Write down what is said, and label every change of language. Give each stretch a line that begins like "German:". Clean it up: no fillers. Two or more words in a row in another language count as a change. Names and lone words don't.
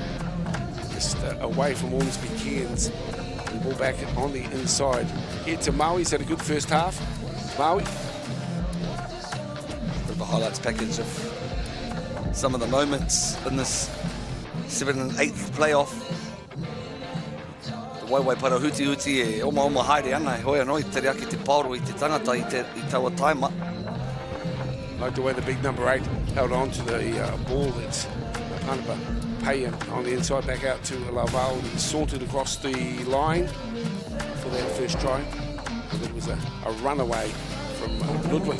English: Just away from Ormsby Cairns. The ball back on the inside. Here to MAORI. He's had a good first half. MAORI. Bit of a highlights package of some of the moments in this 7th and 8th playoff.
Māori: The waiwai para huti e oma haere ana e hoi anō i te reaki te paoro i te tangata i taua taima.
English: Like the way the big number 8 held on to the ball that's Panapa. Payan on the inside, back out to Laval. He sauntered across the line for that first try. And it was a runaway from Ludwig.